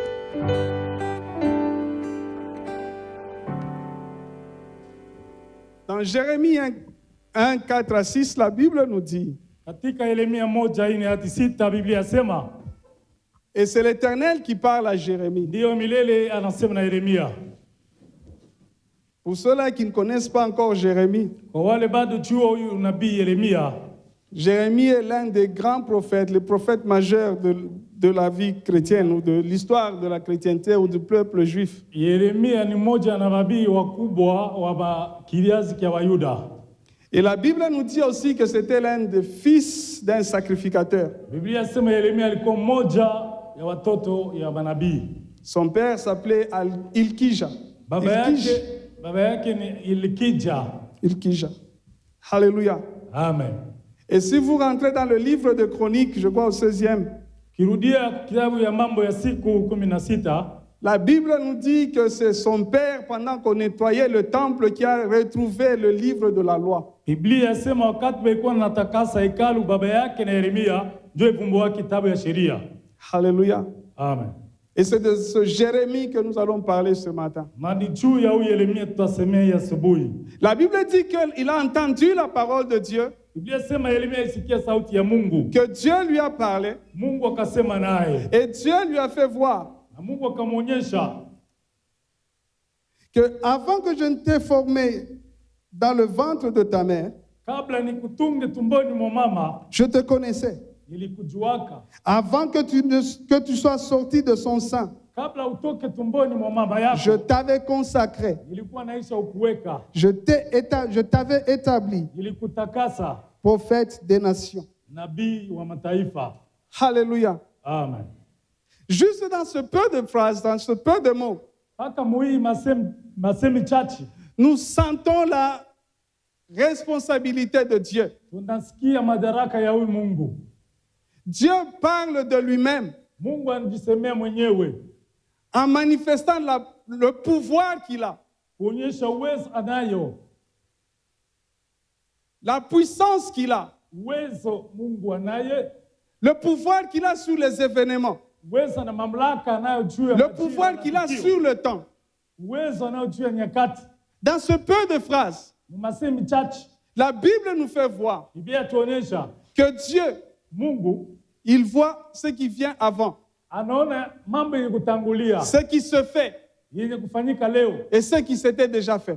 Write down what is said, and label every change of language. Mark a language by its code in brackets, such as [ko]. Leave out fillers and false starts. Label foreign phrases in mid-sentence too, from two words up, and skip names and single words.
[fr] Dans Jérémie 1, 4 à 6, la Bible nous dit, [sw] Katika Yeremia 1:4-6 Biblia yasema, [fr] et c'est l'Éternel qui parle à Jérémie. [sw] ndio milele anasema na Yeremia. [fr] Pour ceux-là qui ne connaissent pas encore Jérémie, [sw] Kwa wale bado jua huyu nabii Yeremia, [fr] Jérémie est l'un des grands prophètes, le prophète majeur de la vie chrétienne ou de l'histoire de la chrétienté ou du peuple juif. [sw] Yeremia ni mmoja na nabii wakubwa wa kizazi cha Wayuda. [fr] Et la Bible nous dit aussi que c'était l'un des fils d'un sacrificateur. [sw] Biblia yasema Yeremia alikuwa mmoja ya watoto ya manabii. [fr] Son père s'appelait Ilkija. [sw] Baba yake ni Ilkija. Ilkija. [fr] Alléluia. Amen. Et si vous rentrez dans le livre de Chroniques, je crois au 16e, [sw] Kirudia kitabu ya mambo ya siku 16, [fr] la Bible nous dit que c'est son père, pendant qu'on nettoyait le temple, qui a retrouvé le livre de la loi. [sw] Biblia yasema wakati walikuwa wanatakasa hekalu, baba yake na Yeremia ndio ivumbua kitabu ya sheria. [fr] Alléluia. Amen. Et c'est de ce Jérémie que nous allons parler ce matin. [sw] Na ni juu ya huyu Yeremia tutasemea asubuhi. [fr] La Bible dit qu'il a entendu la parole de Dieu, [sw] Biblia yasema Yeremia isikia sauti ya Mungu. [fr] que Dieu lui a parlé, [sw] Mungu akasema naye. [fr] et Dieu lui a fait voir [sw] Na Mungu akamwonyesha [fr] que avant que je ne t'ai formé dans le ventre de ta mère, [sw] kabla nikutunge tumboni mwa mama [fr] je te connaissais. [sw] nilikujuaka. [fr] Avant que tu sois sorti de son sein, [sw] Kabla utoke tumboni mwa mama yako [fr] je t'avais consacré. [sw] nilikuwa naisha ukuweka. [fr] Je t'avais établi [sw] Nilikutakasa [fr] prophète des nations. [sw] nabii wa mataifa. [fr] Alléluia. Amen. Juste dans ce peu de phrases, dans ce peu de mots, [sw] Hata muhii masemi chache [fr] nous sentons la responsabilité de Dieu. [sw] tunasikia madaraka ya huyu Mungu. [fr] Dieu parle de lui-même [sw] Mungu anajisemea mwenyewe [fr] en manifestant le pouvoir qu'il a, [sw] kuonyesha uwezo anayo, [fr] la puissance qu'il a, [sw] uwezo Mungu anaye, [fr] le pouvoir qu'il a sur les événements, [sw] uwezo na mamlaka anayo juu ya [fr] le [sw] majira [fr] pouvoir [sw] na [fr] qu'il a [sw] tukio. [fr] sur le temps. [sw] Uwezo anayo juu ya nyakati. [fr] Dans ce peu de phrases, [sw] Masemi chache [fr] la Bible nous fait voir [sw] Biblia tuonyesha [fr] que Dieu, [sw] Mungu [fr] il voit ce qui vient avant, [sw] anaona mambo yenye kutangulia, [fr] ce qui se fait [sw] yenye kufanyika leo [fr] et ce qui s'était déjà fait.